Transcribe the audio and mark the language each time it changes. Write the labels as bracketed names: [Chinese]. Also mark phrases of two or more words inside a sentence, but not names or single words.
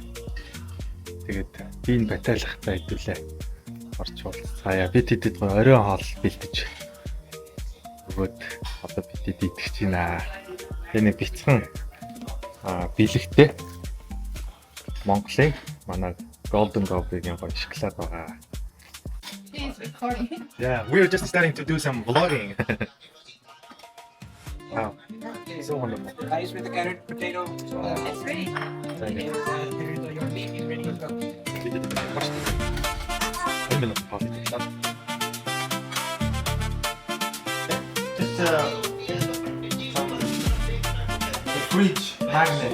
[Mongolian] Тэгээд Дин Батал ахтай хэдүүлээ орч уулзъя. Бид хэдэд оройн хоол бэлдэж өгөөд одоо бид идэх чинь энэ бицхан бэлэгтэй Монголын манай Golden Goblin-ийн гоё шоколад байгаа. [English] Yeah, we are just starting to do some vlogging. Wow, so wonderful. Rice with the carrot, potato. It's ready. Your meat is ready to go. Just fridge magnet.